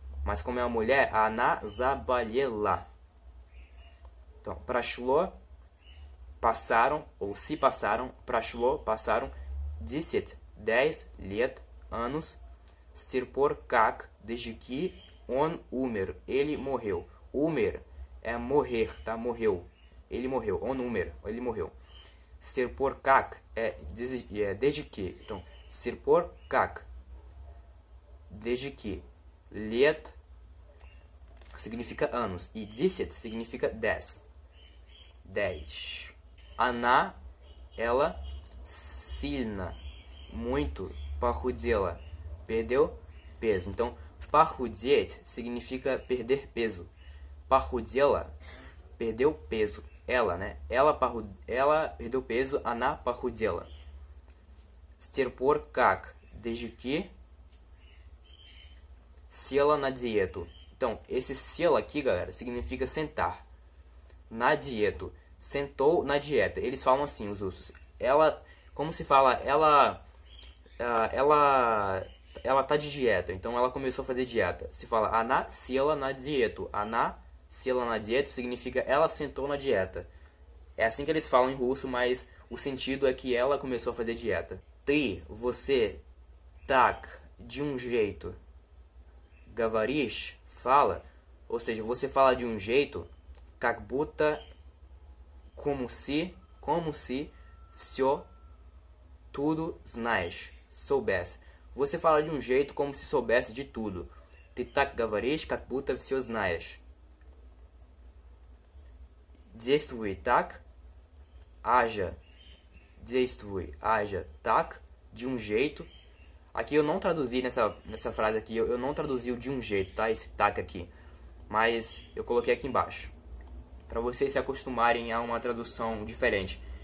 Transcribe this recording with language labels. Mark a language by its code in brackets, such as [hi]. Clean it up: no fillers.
[pt] Mas como é uma mulher, [ru] она заболела. [pt] Então, прошло, passaram, ou se passaram, прошло, passaram 10 лет, anos, [ru] с тех пор как, [pt] desde que, [ru] он умер, [pt] ele morreu. Умер é morrer, tá? Morreu. Ele morreu. [ru] Он умер, [pt] ele morreu. [ru] С тех пор как [pt] é desde que. Então, с тех пор как, desde que. Лет significa anos. E 10 significa 10. 10. Она, ela, сильно, muito, похудела, perdeu peso. Então, похудеть significa perder peso. Похудела, perdeu peso. Ela, né? Ela perdeu peso, [ru] она похудела. [pt] С тех пор как, desde que, [ru] села на диету. [pt] Então, esse sela aqui, galera, significa sentar. Na dieta. Sentou na dieta. Eles falam assim, os russos. Ela, como se fala, ela tá de dieta. Então, ela começou a fazer dieta. Se fala, [ru] она села на диету. Она села на диету [pt] significa ela sentou na dieta. É assim que eles falam em russo, mas o sentido é que ela começou a fazer dieta. Ты, você, так, de um jeito. Говоришь, fala, ou seja, você fala de um jeito, [ru] как будто, [pt] como se, всё, tudo, знаешь, soubesse. Você fala de um jeito como se soubesse de tudo. [ru] Ты так говоришь, как будто всё знаешь. Действуй так, [pt] haja, действуй, haja, так, de um jeito. Aqui eu não traduzi nessa frase aqui, eu não traduzi o de um jeito, tá? Esse tac aqui. Mas eu coloquei aqui embaixo. Para vocês se acostumarem a uma tradução diferente.